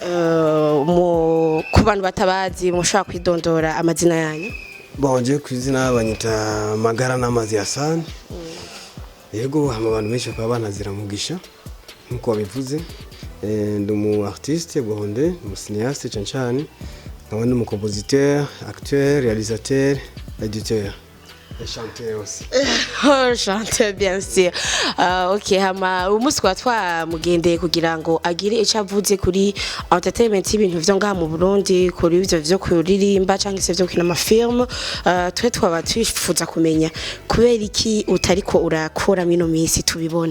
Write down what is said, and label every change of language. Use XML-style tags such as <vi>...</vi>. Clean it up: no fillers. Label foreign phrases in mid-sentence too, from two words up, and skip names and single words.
<rn>Ku bantu batabazi mushobora kwidondora amazina yanyu? Bonje kwizina banyita Magara n'amazi Hassan. Yego abantu benshi bakaba banazira Mugisha nkuko babivuze. Ndi umu</rn> <fr>artiste burundais,</fr> <rn>umu cinéaste cyane, nkaba ndi umu</rn> <fr>compositeur, acteur, réalisateur, éditeur. Chanteur aussi. Chanteur bien sûr.</fr> <rn>OK, hama umunsi twamugendeye kugira ngo agire icyo avuze kuri entertainment y'ibintu vyo ngaha mu Burundi, kuri ivyo vyo kuririmba cyangwa se vyo kina amafilme. Twe twaba twifuza kumenya kubera iki utariko urakora mino minsi tubibone.</rn>